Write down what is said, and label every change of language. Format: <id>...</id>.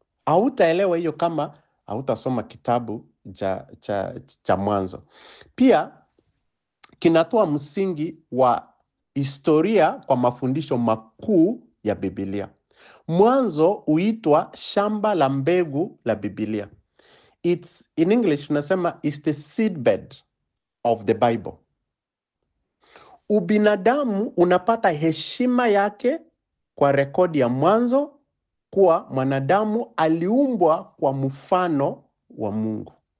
<sw>Hautaelewa hiyo kama hautasoma kitabu cha Mwanzo. Pia kinatoa msingi wa historia kwa mafundisho makuu ya Biblia. Mwanzo huitwa shamba la mbegu la Biblia.</sw> <en>It's in English</en> <sw>tunasema</sw> <en>it's the seedbed of the Bible.</en> <sw>Ubinadamu unapata heshima yake kwa rekodi ya Mwanzo, kuwa mwanadamu aliumbwa kwa mfano wa Mungu.</sw>